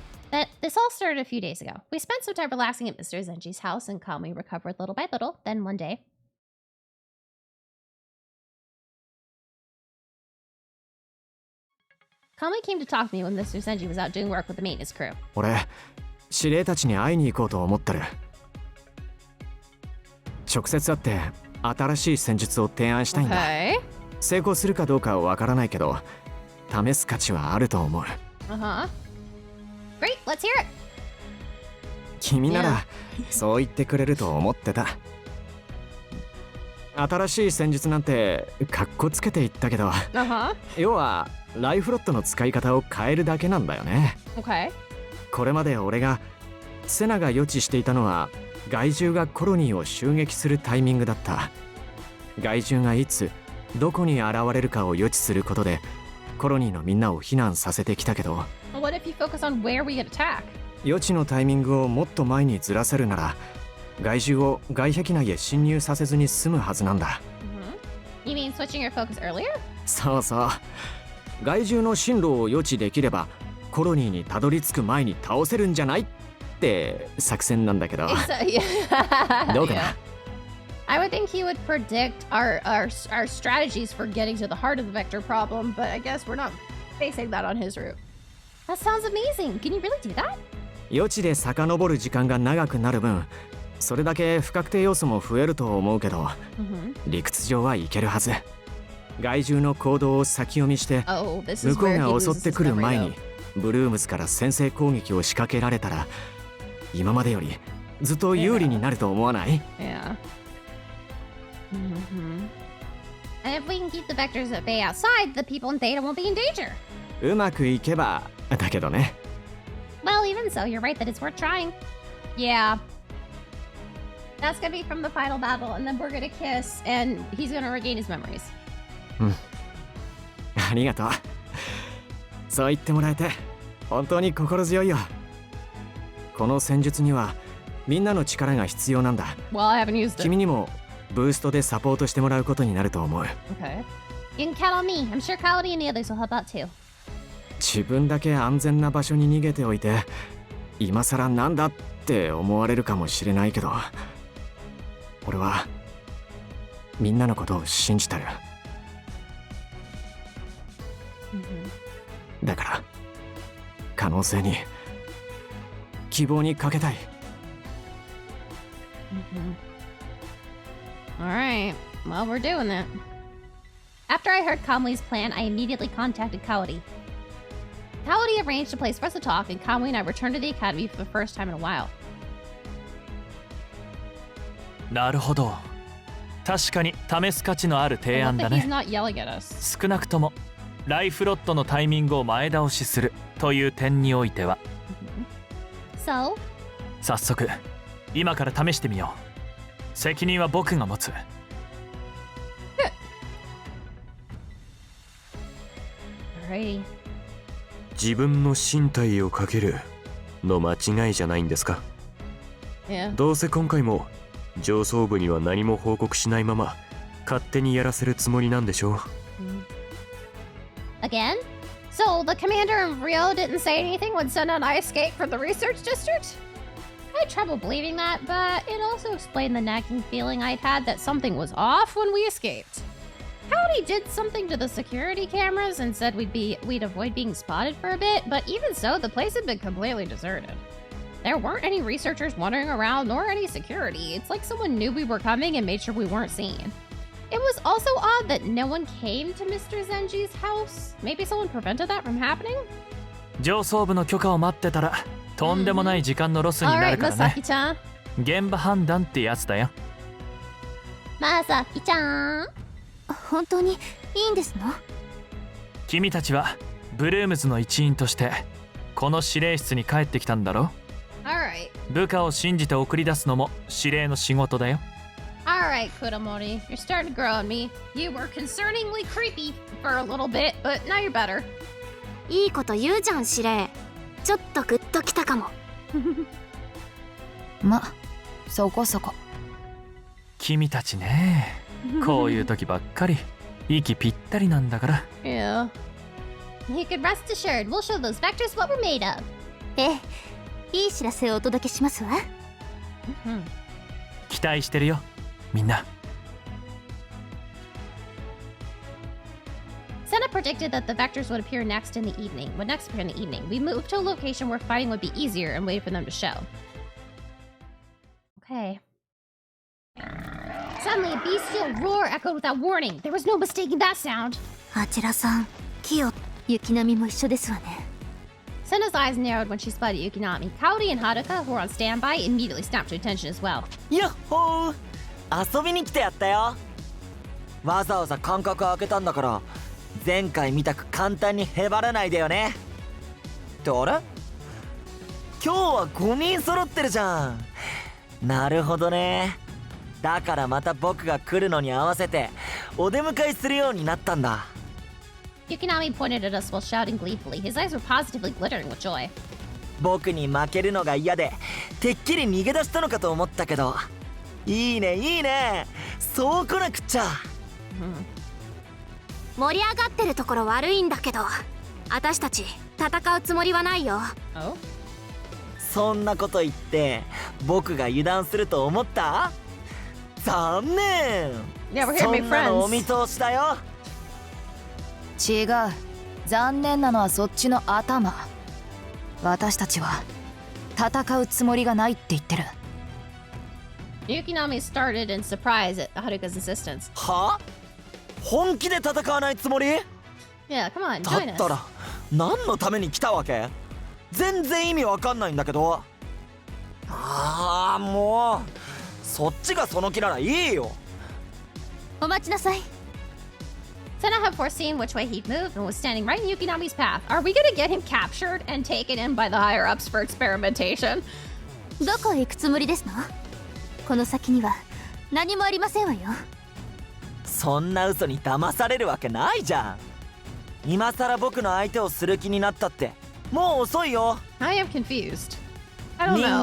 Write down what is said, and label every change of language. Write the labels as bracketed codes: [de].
[en] But this all started a few days ago. We spent some time relaxing at Mr. Zenji's house, and Kamui recovered little by little. Then one day... Kamui came to talk to me when Mr. Zenji was out doing work with the maintenance crew. [ja] 俺、司令たちに会いに行こうと思ってる。直接会って新しい戦術を提案したいんだ。成功するかどうかはわからないけど、試す価値はあると思う。 [en] Great, let's hear it. [ja] 君ならそう言ってくれると思ってた。新しい戦術なんてカッコつけて言ったけど、要はライフロットの使い方を変えるだけなんだよね。これまで俺がセナが予知していたのは害獣がコロニーを襲撃するタイミングだった。害獣がいつどこに現れるかを予知することでコロニーのみんなを避難させてきたけど、 [en] What if you focus on where we get attacked? [ja] 予知のタイミングをもっと前にずらせるなら害獣を外壁内へ侵入させずに済むはずなんだ。 [en] You mean switching your focus earlier? [ja] そうそう。害獣の進路を予知できればコロニーにたどり着く前に倒せるんじゃないって作戦なんだけど。どうかな？ [en] I would think he would predict our strategies for getting to the heart of the vector problem, but I guess we're not basing that on his route. That sounds amazing. Can you really do that? [ja] 予知で遡る時間が長くなる分、それだけ不確定要素も増えると思うけど、理屈上はいけるはず。害獣の行動を先読みして、向こうが襲ってくる前にブルームズから先制攻撃を仕掛けられたら、今までよりずっと有利になると思わない？ [en] And if we can keep the vectors at bay outside, the people in Theta won't be in danger. [ja] うまくいけばだけどね。 [en] Well, even so, you're right that it's worth trying. Yeah. That's gonna be from the final battle, and then we're gonna kiss, and he's gonna regain his memories. [ja] ありがとう。そう言ってもらえて本当に心強いよ。この戦術にはみんなの力が必要なんだ。 [en] Well, I haven't used it. [ja] 君にもブーストでサポートしてもらうことになると思う。 [en] Okay. You can count on me. I'm sure Kaori and the others will help out too. [ja] 自分だけ安全な場所に逃げておいて、今さらなんだって思われるかもしれないけど、俺はみんなのことを信じてる。だから可能性に希望にかけたい。 [en] Alright, well, we're doing that. After I heard Kamui's plan, I immediately contacted Kaori. Kaori arranged a place for us to talk, and Kamui and I returned to the academy for the first time in a while. [ja] なるほど。確かに試す価値のある提案だね。少なくともライフロットのタイミングを前倒しするという点においては。 So? 早速、今から試してみよう。責任は僕が持つ。自分の身体をかけるの間違いじゃないんですか？どうせ今回も上層部には何も報告しないまま勝手にやらせるつもりなんでしょう。 [en] Again? So, the commander of Rio didn't say anything when Senna and I escaped from the research district? I had trouble believing that, but it also explained the nagging feeling I'd had that something was off when we escaped. Cowdy did something to the security cameras and said we'd avoid being spotted for a bit, but even so, the place had been completely deserted. There weren't any researchers wandering around, nor any security. It's like someone knew we were coming and made sure we weren't seen. It was also odd that no one came to Mr. Zenji's house. Maybe someone prevented that from happening? [ja] 上層部の許可を待ってたらとんでもない時間のロスになるからね。 Masaki-chan. 現場判断ってやつだよ。まさきちゃん。本当にいいんですの？君たちはブルームズの一員としてこの指令室に帰ってきたんだろ？ [en] Alright. [ja] 部下を信じて送り出すのも指令の仕事だよ。 [en] Alright, Kuramori. You're starting to grow on me. You were concerningly creepy for a little bit, but now you're better. [ja] いいこと言うじゃん、司令。ちょっとグッときたかも。ま、そこそこ。君たちね、こういう時ばっかり息ぴったりなんだから。 [en] Yeah. You can rest assured, we'll show those vectors what we're made of. [ja] ええ、いい知らせをお届けしますわ。期待してるよ、みんな。 [en] Senna predicted that the vectors would appear next in the evening. Would next appear in the evening. We moved to a location where fighting would be easier and waited for them to show. Okay. Suddenly, a bestial roar echoed without warning. There was no mistaking that sound. [ja] あちらさん、キヨ、雪並みも一緒ですわね。 [en] Senna's eyes narrowed when she spotted Yukinami. Kaori and Haruka, who were on standby, immediately snapped to attention as well. [ja] やっほー、遊びに来てやったよ。わざわざ間隔開けたんだから前回みたく簡単にへばらないでよね。ってあれ、今日は5人揃ってるじゃん。なるほどね。だからまた僕が来るのに合わせてお出迎えするようになったんだ。 [en] Yukinami pointed at us while shouting gleefully. His eyes were positively glittering with joy. [ja] 僕に負けるのが嫌でてっきり逃げ出したのかと思ったけど、いいねいいね、そう来なくっちゃ。盛り上がってるところ悪いんだけど、私たち戦うつもりはないよ。そんなこと言って僕が油断すると思った？残念。そんなのお見通しだよ。違う、残念なのはそっちの頭。私たちは戦うつもりがないって言ってる。 [en] Yukinami started in surprise at Haruka's insistence. [ja] は？本気で戦わないつもり？ [en] Yeah, come on, [ja] だ [en] join [ja] ったら [en] us. [ja] 何のために来たわけ？全然意味わかんないんだけど。ああ、もうそっちがその気ならいいよ。お待ちなさい。 [en] Senna had foreseen which way he'd moved and was standing right in Yukinami's path. Are we gonna get him captured and taken in by the higher-ups for experimentation? [ja] どこへ行くつもりですの？この先には何もありませんわよ。そんな嘘に騙されるわけないじゃん。今さら僕の相手をする気になったってもう遅いよ。 [en] I am confused. I don't [ja] 人 [en] know.